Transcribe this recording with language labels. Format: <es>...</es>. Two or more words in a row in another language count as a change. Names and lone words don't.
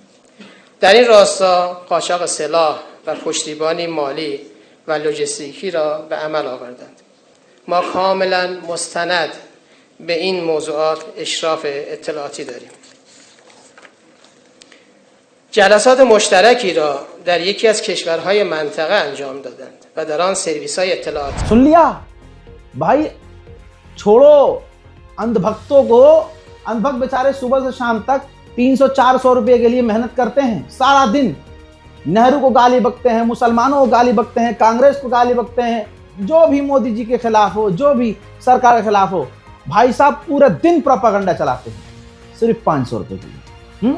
<fa>در این راستا قاچاق سلاح و پشتیبانی مالی و لوجستیکی را به عمل آوردند. ما کاملا مستند به این موضوعات اشراف اطلاعاتی داریم. جلسات مشترکی را در یکی از کشورهای منطقه انجام دادند و در آن سرویس‌های اطلاعاتی</fa> <hi>सुन लिया भाई, छोड़ो अंधभक्तों को। अंधभक्त बेचारे सुबह से शाम तक 300-400 रुपए के लिए मेहनत करते हैं, सारा दिन नेहरू को गाली बकते हैं, मुसलमानों को गाली बकते हैं, कांग्रेस को गाली बकते हैं, जो भी मोदी जी के खिलाफ हो, जो भी सरकार के खिलाफ हो, भाई साहब पूरा दिन प्रोपेगेंडा चलाते हैं सिर्फ 500 रुपए के लिए।</hi>